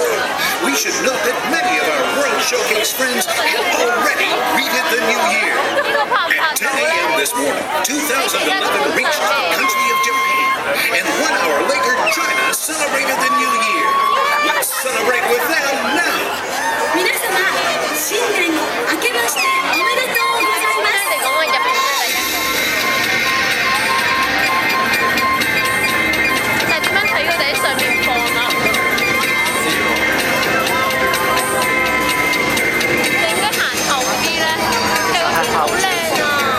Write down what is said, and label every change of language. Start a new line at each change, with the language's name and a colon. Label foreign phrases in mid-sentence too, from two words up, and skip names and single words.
English: We should note that many of our World Showcase friends have already greeted the new year. At 10 a.m. this morning, 2011 reached the country of Japan, and 1 hour later, China celebrated the new year. Let's celebrate with them now.
Japanese: 皆様、新年明けましておめでとうございます。
Cantonese: 但係點樣睇佢哋喺上面放啊？你應該行後啲咧，佢個片好靚啊！